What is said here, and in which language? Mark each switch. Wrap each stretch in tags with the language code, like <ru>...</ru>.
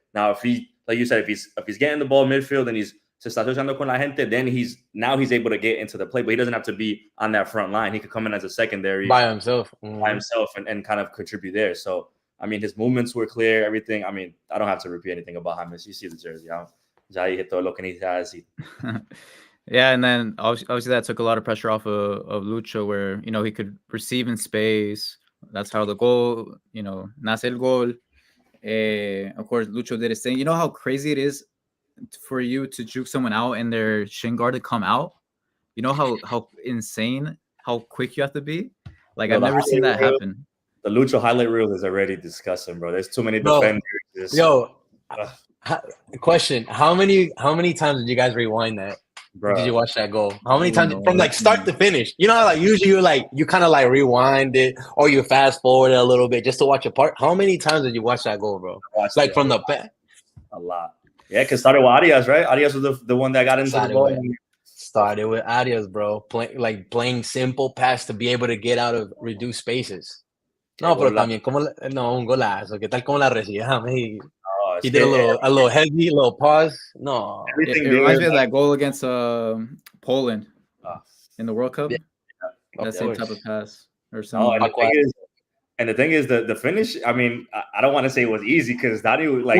<en>Now, if he, like you said, if he's getting the ball midfield and he's</en> <es>se está asociando con la gente,</es> <en>then he's able to get into the play, but he doesn't have to be on that front line. He could come in as a secondary by himself, and kind of contribute there. So, I mean, his movements were clear, everything. I mean, I don't have to repeat anything about James. You see the jersey.</en> <es>Ya dije todo lo que necesitaba decir.</es> <en>Yeah, and then obviously that took a lot of pressure off of Lucho, where he could receive in space. That's how the goal,</en> <es>nace el gol.</es> <en>Of course, Lucho did his thing. You know how crazy it is for you to juke someone out and their shin guard to come out? You know how insane, how quick you have to be? Like, I've never seen that happen. The Lucho highlight reel is already disgusting, bro. There's too many Bro, defenders. Question: How many times did you guys rewind that? Bro. Did you watch that goal? How many times from like start to finish? You know, like usually you kind of like rewind it or you fast forward it a little bit just to watch a part. How many times did you watch that goal, bro? Like from the back. A lot. Yeah, because started with Arias, right? Arias was the one that got into the ball. Started with Arias, bro. Playing simple pass to be able to get out of reduced spaces.</en> <es>No, pero también un golazo. ¿Qué tal como la recibía?</es> <en>He did a little heavy, a little pause. No, it reminds me of that goal against Poland in the World Cup. Yeah. That same type of pass or something. And the thing is, the finish. I mean, I don't want to say it was easy because Dani like.</en>